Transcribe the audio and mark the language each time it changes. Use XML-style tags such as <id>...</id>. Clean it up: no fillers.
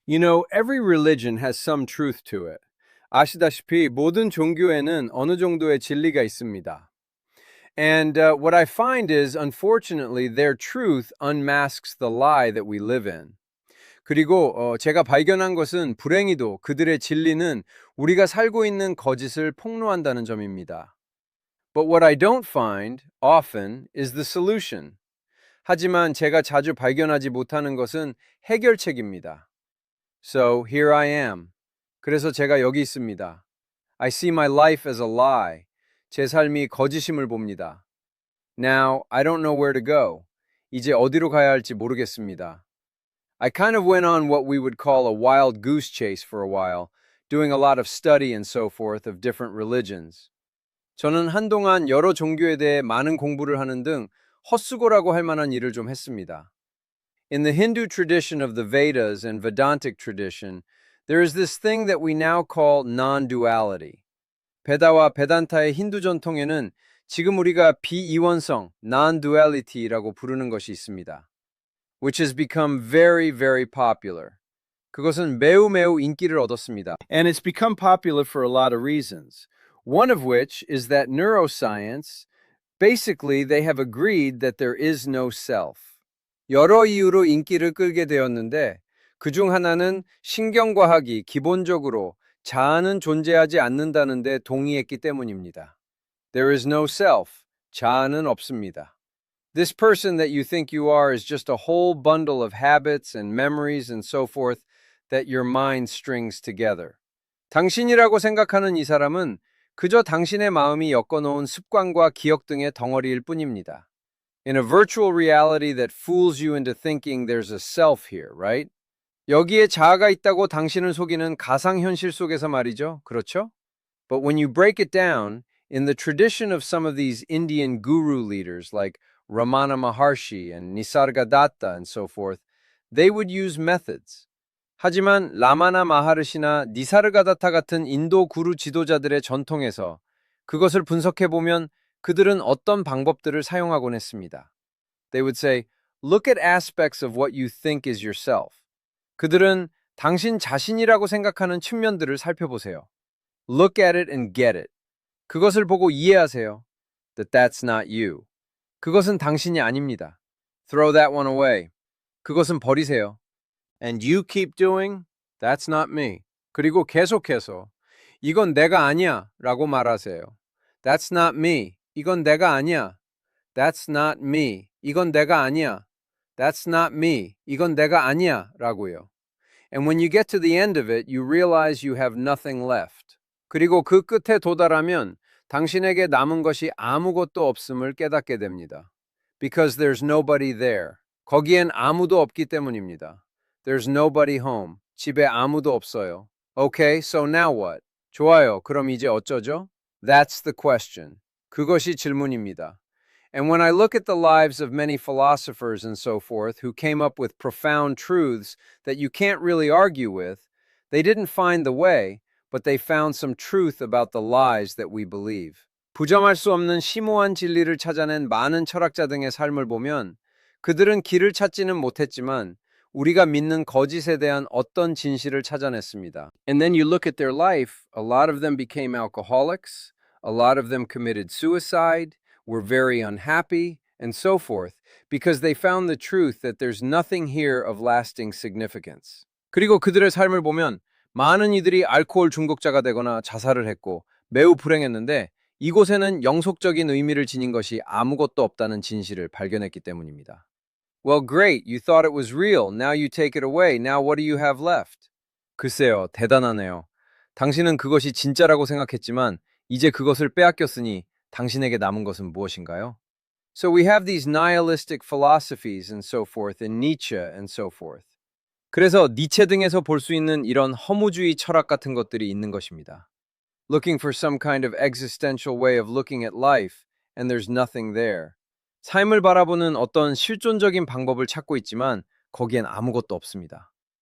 <en>You know, every religion has some truth to it.</en> <ko>아시다시피 모든 종교에는 어느 정도의 진리가 있습니다.</ko> <en>And what I find is, unfortunately, their truth unmasks the lie that we live in.</en> <ko>그리고 제가 발견한 것은 불행히도 그들의 진리는 우리가 살고 있는 거짓을 폭로한다는 점입니다.</ko> <en>But what I don't find often is the solution.</en> <ko>하지만 제가 자주 발견하지 못하는 것은 해결책입니다.</ko> <en>So here I am.</en> <ko>그래서 제가 여기 있습니다.</ko> <en>I see my life as a lie.</en> <ko>제 삶이 거짓임을 봅니다.</ko> <en>Now, I don't know where to go.</en> <ko>이제 어디로 가야 할지 모르겠습니다.</ko> <en>I kind of went on what we would call a wild goose chase for a while, doing a lot of study and so forth of different religions.</en> <ko>저는 한동안 여러 종교에 대해 많은 공부를 하는 등 헛수고라고 할 만한 일을 좀 했습니다.</ko> <en>In the Hindu tradition of the Vedas and Vedantic tradition, there is this thing that we now call non-duality.</en> <ko>베다와 베단타의 힌두 전통에는 지금 우리가 비이원성, non-duality라고 부르는 것이 있습니다.</ko> <en>Which has become very, very popular.</en> <ko>그것은 매우 매우 인기를 얻었습니다.</ko> <en>And it's become popular for a lot of reasons. One of which is that neuroscience, basically they have agreed that there is no self.</en> <ko>여러 이유로 인기를 끌게 되었는데 그중 하나는 신경과학이 기본적으로 자아는 존재하지 않는다는 데 동의했기 때문입니다.</ko> <en>There is no self.</en> <ko>자아는 없습니다.</ko> <en>This person that you think you are is just a whole bundle of habits and memories and so forth that your mind strings together.</en> <ko>당신이라고 생각하는 이 사람은 그저 당신의 마음이 엮어놓은 습관과 기억 등의 덩어리일 뿐입니다.</ko> <en>In a virtual reality that fools you into thinking there's a self here, right?</en> <ko>여기에 자아가 있다고 당신을 속이는 가상현실 속에서 말이죠. 그렇죠?</ko> <en>But when you break it down, in the tradition of some of these Indian guru leaders like Ramana Maharshi and Nisargadatta and so forth, they would use methods.</en> <ko>하지만 라마나 마하르시나 니사르가다타 같은 인도 구루 지도자들의 전통에서 그것을 분석해보면 그들은 어떤 방법들을 사용하곤 했습니다.</ko> <en>They would say, look at aspects of what you think is yourself.</en> <ko>그들은 당신 자신이라고 생각하는 측면들을 살펴보세요.</ko> <en>Look at it and get it.</en> <ko>그것을 보고 이해하세요.</ko> <en>That that's not you.</en> <ko>그것은 당신이 아닙니다.</ko> <en>Throw that one away.</en> <ko>그것은 버리세요.</ko> <en>And you keep doing, that's not me.</en> <ko>그리고 계속해서 이건 내가 아니야 라고 말하세요.</ko> <en>That's not me.</en> <ko>이건 내가 아니야.</ko> <en>That's not me.</en> <ko>이건 내가 아니야.</ko> <en>That's not me.</en> <ko>이건 내가 아니야 라고요.</ko> <en>And when you get to the end of it, you realize you have nothing left.</en> <ko>그리고 그 끝에 도달하면 당신에게 남은 것이 아무것도 없음을 깨닫게 됩니다.</ko> <en>Because there's nobody there.</en> <ko>거기엔 아무도 없기 때문입니다.</ko> <en>There's nobody home.</en> <ko>집에 아무도 없어요.</ko> <en>Okay, so now what?</en> <ko>좋아요. 그럼 이제 어쩌죠?</ko> <en>That's the question.</en> <ko>그것이 질문입니다.</ko> <en>And when I look at the lives of many philosophers and so forth who came up with profound truths that you can't really argue with, they didn't find the way, but they found some truth about the lies that we believe.</en> <ko>부정할 수 없는 심오한 진리를 찾아낸 많은 철학자 등의 삶을 보면 그들은 길을 찾지는 못했지만 우리가 믿는 거짓에 대한 어떤 진실을 찾아냈습니다.</ko> <en>And then you look at their life, a lot of them became alcoholics, a lot of them committed suicide, were very unhappy, and so forth, because they found the truth that there's nothing here of lasting significance.</en> <ko>그리고 그들의 삶을 보면 많은 이들이 알코올 중독자가 되거나 자살을 했고 매우 불행했는데 이곳에는 영속적인 의미를 지닌 것이 아무것도 없다는 진실을 발견했기 때문입니다.</ko> <en>Well, great. You thought it was real. Now you take it away. Now what do you have left?</en> <ko>글쎄요, 대단하네요. 당신은 그것이 진짜라고 생각했지만 이제 그것을 빼앗겼으니 당신에게 남은 것은 무엇인가요?</ko> <en>So we have these nihilistic philosophies and so forth in Nietzsche and so forth.</en> <ko>그래서 니체 등에서 볼 수 있는 이런 허무주의 철학 같은 것들이 있는 것입니다.</ko> <en>Looking for some kind of existential way of looking at life, and there's nothing there.</en> <ko>삶을 바라보는 어떤 실존적인 방법을 찾고 있지만 거기엔 아무것도 없습니다.</ko>